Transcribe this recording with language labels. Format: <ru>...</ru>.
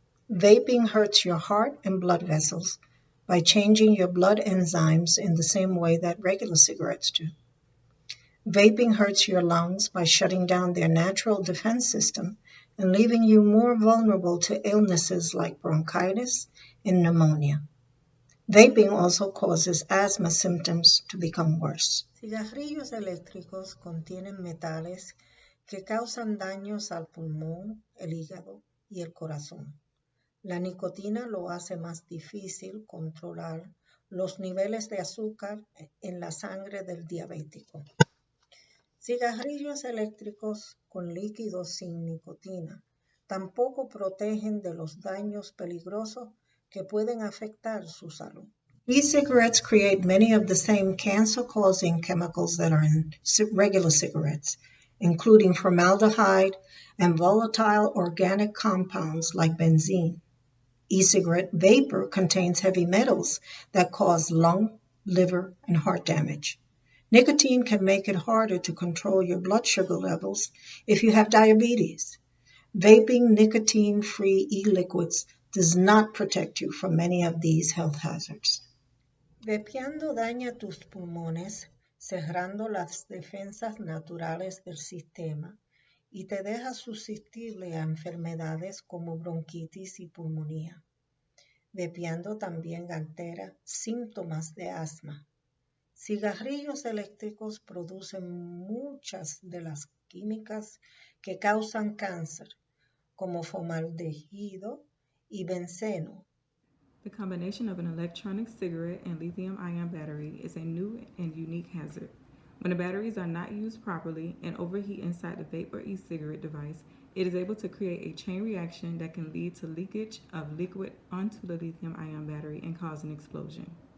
<en>Vaping hurts your heart and blood vessels by changing your blood enzymes in the same way that regular cigarettes do. Vaping hurts your lungs by shutting down their natural defense system and leaving you more vulnerable to illnesses like bronchitis and pneumonia. Vaping also causes asthma symptoms to become worse.</en> <es>Cigarrillos eléctricos contienen metales que causan daños al pulmón, el hígado y el corazón. La nicotina lo hace más difícil controlar los niveles de azúcar en la sangre del diabético. Cigarrillos eléctricos con líquidos sin nicotina tampoco protegen de los daños peligrosos que pueden afectar su salud.</es> <en>E-cigarettes create many of the same cancer-causing chemicals that are in regular cigarettes, including formaldehyde and volatile organic compounds like benzene. E-cigarette vapor contains heavy metals that cause lung, liver, and heart damage. Nicotine can make it harder to control your blood sugar levels if you have diabetes. Vaping nicotine-free e-liquids does not protect you from many of these health hazards.</en> <es>Vapeando daña tus pulmones, cerrando las defensas naturales del sistema y te deja susceptible a enfermedades como bronquitis y pulmonía. Vapeando también altera síntomas de asma. Cigarrillos eléctricos producen muchas de las químicas que causan cáncer, como formaldehído y benceno.</es> <en>The combination of an electronic cigarette and lithium-ion battery is a new and unique hazard. When the batteries are not used properly and overheat inside the vape or e-cigarette device, it is able to create a chain reaction that can lead to leakage of liquid onto the lithium-ion battery and cause an explosion.</en>